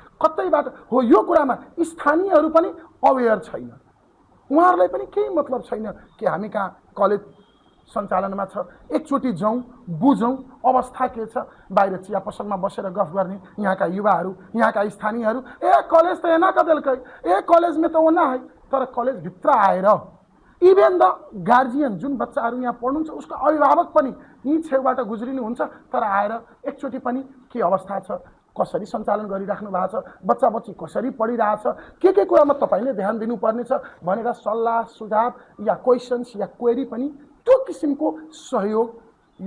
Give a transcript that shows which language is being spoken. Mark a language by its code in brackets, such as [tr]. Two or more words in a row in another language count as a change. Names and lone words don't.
[ne] कतैबाट हो यो कुरामा स्थानीयहरू पनि अवेयर छैन, उहाँहरूलाई पनि केही मतलब छैन कि हामी कहाँ कलेज सञ्चालनमा छ। एकचोटि जाउँ, बुझौँ अवस्था के छ। बाहिर चिया पसलमा बसेर गफ गर्ने यहाँका युवाहरू, यहाँका स्थानीयहरू, [mai] कलेज त एना कदेलकै, कलेज में त ओना है। [ne] तर कलेजभित्र आएर [en] even the guardian, [ne] जुन बच्चाहरू यहाँ पढ्नुहुन्छ उसको अभिभावक पनि यी छेउबाट गुज्रिनुहुन्छ, तर आएर एकचोटि पनि के अवस्था छ, कसरी सञ्चालन गरिराख्नु भएको छ, बच्चा बच्ची कसरी पढिरहेछ, के कुरामा तपाईँले ध्यान दिनुपर्ने छ भनेर सल्लाह सुझाव या क्वेसन्स या क्वेरी पनि त्यो किसिमको सहयोग यो।